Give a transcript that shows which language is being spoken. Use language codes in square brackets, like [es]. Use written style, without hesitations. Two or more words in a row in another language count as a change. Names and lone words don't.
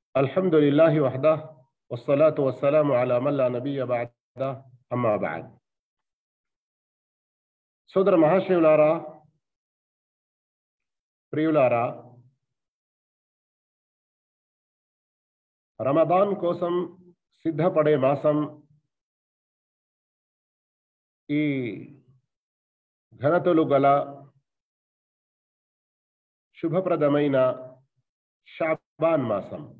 [ar] الحمد لله وحده والصلاة والسلام على من لا نبي بعده أما بعد. [te] సోదర మహాశివులారా, ప్రియులారా, రమదాన్ కోసం సిద్ధపడే మాసం ఈ ఘనతలు గల శుభప్రదమైన షాబాన్ మాసం.